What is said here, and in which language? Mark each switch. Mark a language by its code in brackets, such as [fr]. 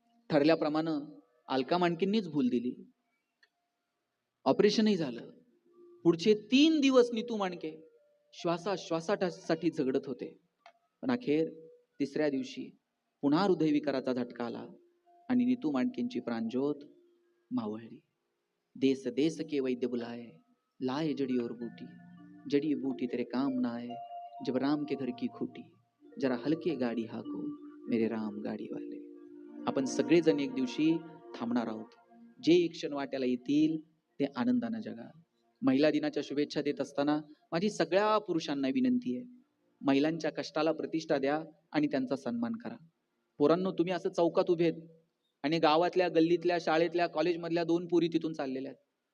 [mr] ठरल्याप्रमाणे अलका मांडकेंनीच भूल दिली. ऑपरेशनही झालं. पुढचे 3 दिवस नीतू मांडके श्वासासाठी झगडत होते. पण अखेर 3ऱ्या दिवशी पुन्हा हृदयविकाराचा झटका आला आणि नीतू मांडकेंची प्राणज्योत मावळली. [hi] देश देश के वैद्य बुलाए, लाए जड़ी और बूटी, जड़ी बूटी तेरे काम ना आए, जब राम के घर की खूटी, जरा हलके गाडी हाको मेरे राम गाडी वाले. [mr] आपण सगळेजण एक दिवशी थांबणार आहोत. जे एक क्षण वाट्याला येतील ते आनंदानं जगा. महिला दिनाच्या शुभेच्छा देत असताना माझी सगळ्या पुरुषांना विनंती आहे, महिलांच्या कष्टाला प्रतिष्ठा द्या आणि त्यांचा सन्मान करा. पोरांनो, तुम्ही असं चौकात उभे आहेत आणि गावातल्या, गल्लीतल्या, शाळेतल्या, कॉलेजमधल्या 2 पोरी तिथून चाललेल्या आहेत.